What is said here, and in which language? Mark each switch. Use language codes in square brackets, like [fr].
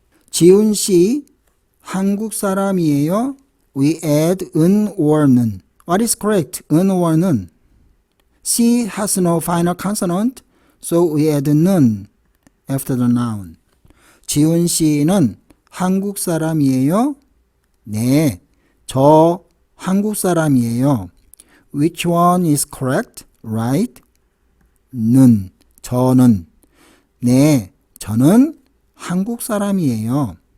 [ko] 지훈 씨 한국 사람이에요. [en] We add 은 or 는. What is correct? 은 or 는. She has no final consonant, so we add 는 after the noun. [ko] 지훈 씨는 한국 사람이에요. 네, 저 한국 사람이에요. [en] Which one is correct? Right? 저는. [ko] 네, 저는 한국 사람이에요.